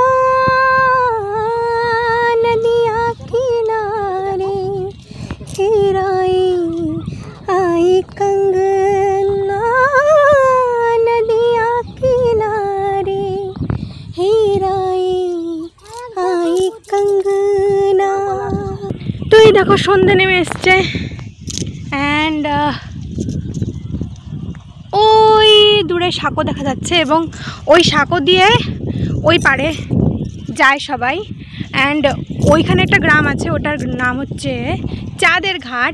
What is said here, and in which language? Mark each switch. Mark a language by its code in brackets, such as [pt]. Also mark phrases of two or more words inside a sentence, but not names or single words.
[hi] नदिया किनारे हेराए आए कंगना, नदिया किनारे हेराए आए कंगना। तो ये देखो [bn] সন্ধ্যা নেমে এসছে, অ্যান্ড ওই দূরে সাঁকো দেখা যাচ্ছে, এবং ওই সাঁকো দিয়ে ওই পারে যায় সবাই, অ্যান্ড ওইখানে একটা গ্রাম আছে, ওটার নাম হচ্ছে চাঁদের ঘাট।